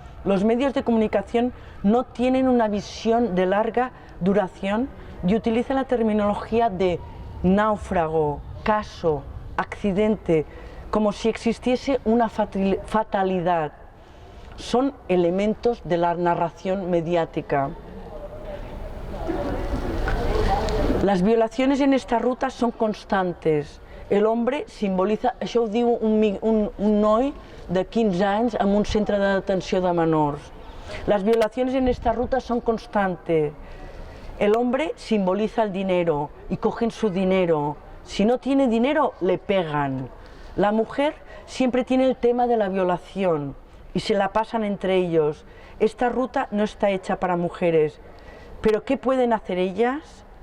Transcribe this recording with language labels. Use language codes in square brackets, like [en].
[es] Los medios de comunicación no tienen una visión de larga duración y utilizan la terminología de náufrago, caso, accidente, como si existiese una fatalidad. Son elementos de la narración mediática. Las violaciones en esta ruta son constantes. El hombre simboliza, [ca] això ho diu un noi de 15 anys en un centre de detenció de menors. [es] Las violaciones en esta ruta son constantes. El hombre simboliza el dinero y cogen su dinero. Si no tiene dinero, le pegan. La mujer siempre tiene el tema de la violación y se la pasan entre ellos. Esta ruta no está hecha para mujeres. Pero ¿qué pueden hacer ellas?